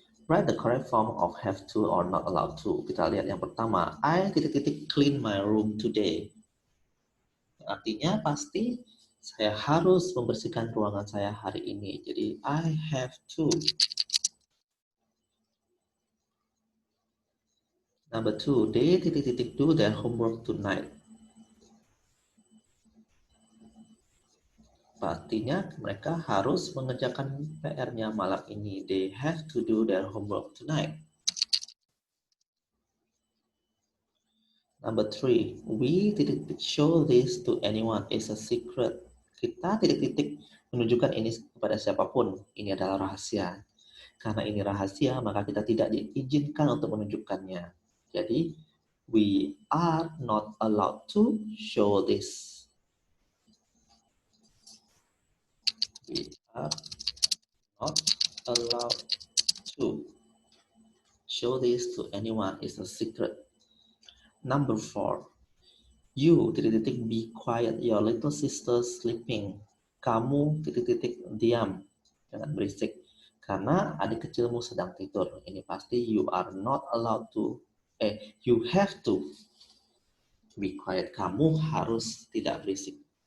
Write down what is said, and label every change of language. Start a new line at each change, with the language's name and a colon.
English: Write the correct form of have to or not allowed to.
Indonesian: Kita lihat yang pertama.
English: I clean my room today.
Indonesian: Artinya pasti saya harus membersihkan ruangan saya hari ini.
English: Jadi I have to. Number 2, they do their homework tonight.
Indonesian: Artinya mereka harus mengerjakan PR-nya malam ini.
English: They have to do their homework tonight. Number 3, we show this to anyone is a secret.
Indonesian: Kita menunjukkan ini kepada siapapun. Ini adalah rahasia. Karena ini rahasia, maka kita tidak diizinkan untuk menunjukkannya.
English: Jadi, we are not allowed to show this. We are not allowed to show this to anyone is a secret. Number 4, you be quiet, your little sister sleeping.
Indonesian: Kamu diam, jangan berisik. Karena adik kecilmu sedang tidur. Ini pasti
English: you are not allowed to, you have to be quiet.
Indonesian: Kamu harus tidak berisik.